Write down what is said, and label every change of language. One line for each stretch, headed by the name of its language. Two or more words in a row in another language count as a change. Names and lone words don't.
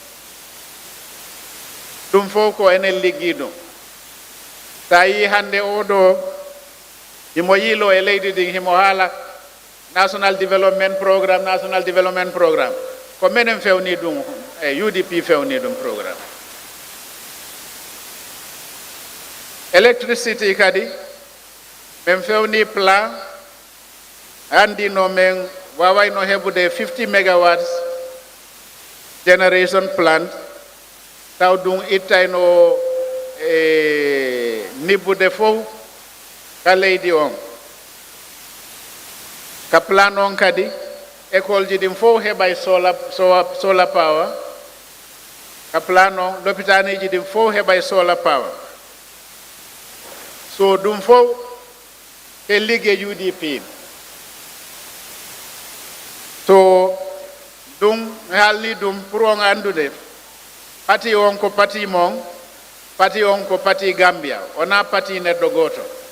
Fula: ɗum fof ko enen liggi ɗum sa yi hande oɗo himo yiilo e leydi ɗin himo haala
English: national development programme
Fula: ko menen fewni ɗum e UDP fewni ɗum programme electricity kadi men fewni plan andino men wawayno heɓude
English: 50 megawatts generation plant
Fula: taw ɗum ittayno nibbude fof ka leydi on ka plan on kadi école ji ɗin fof heɓay
English: solar power
Fula: ka plan on lopitaniji ɗin fof heɓay
English: solar power
Fula: so ɗum fof e ligge UDP so ɗum haalni ɗum pour on andude pati on ko pati mon pati on ko pati Gambia wona pati neɗɗo goto